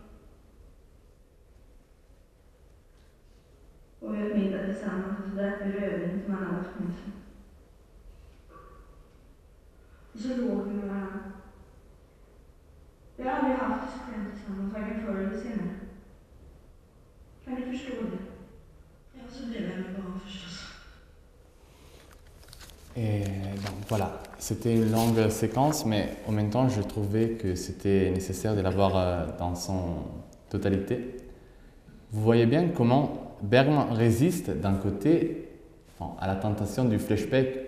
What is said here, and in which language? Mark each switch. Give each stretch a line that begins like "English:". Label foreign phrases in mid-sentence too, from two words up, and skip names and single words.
Swedish: Och vi åt middag tillsammans och så drack vi rödvin som han hade haft med sig. Och så låg vi med varandra. Vi har aldrig haft det så skönt tillsammans, varken förr eller senare. Kan du förstå det? Ja, så blev jag med barn förstås.
French: Et donc voilà, c'était une longue séquence, mais en même temps, je trouvais que c'était nécessaire de la voir dans son totalité. Vous voyez bien comment Bergman résiste d'un côté à la tentation du flashback.